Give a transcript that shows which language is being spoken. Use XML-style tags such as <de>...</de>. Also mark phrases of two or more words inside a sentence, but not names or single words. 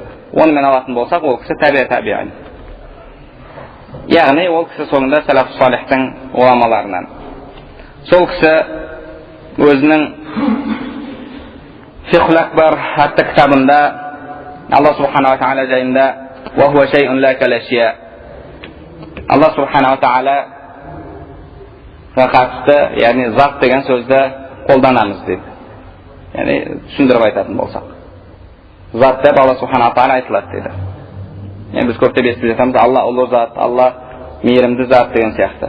<kk>Онымен алатын болсақ, ол кісі табиғин. Яғни ол кісі соңында</kk> <ar>السلف الصالح</ar> <kk>уламаларынан. Сол кісі өзінің Фиқхул Акбар атты кітабында Алла</kk> <ar>سبحانه وتعالى</ar> <kk>жайында</kk> <ar>وهو شيء لا كالأشياء.</ar> <kk>Алла</kk> <ar>سبحانه وتعالى</ar> <kk>қатысты, яғни зат деген сөзді қолданамыз дейді. Яғни түсіндіріп айтатын болсақ. Зат деп Алла</kk> <ar>سبحانه وتعالى</ar> <kk>айтылады дейді. Біз көптеп естіп жатамыз, Алла ұлы зат, Алла мейірімді зат деген сияқты.</kk>